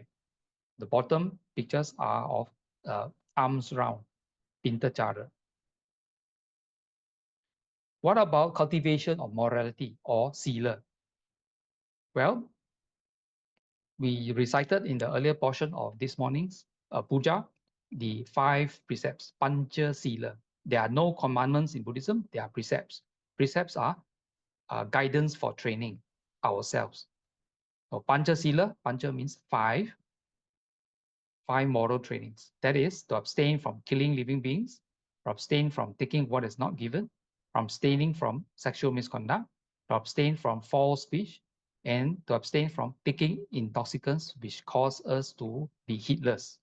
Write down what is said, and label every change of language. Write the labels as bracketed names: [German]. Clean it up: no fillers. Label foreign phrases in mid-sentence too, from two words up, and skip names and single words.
[English] The bottom pictures are of arms round, Pintachara. What about cultivation of morality or sila? Well, we recited in the earlier portion of this morning's puja, the 5 precepts, [Pali] pancha sila. [English] There are no commandments in Buddhism, they are precepts. Precepts are guidance for training ourselves. So [Pali] pancha sila, [English] pancha means 5 moral trainings. That is to abstain from killing living beings, to abstain from taking what is not given, from abstaining from sexual misconduct, to abstain from false speech, and to abstain from taking intoxicants which cause us to be heedless.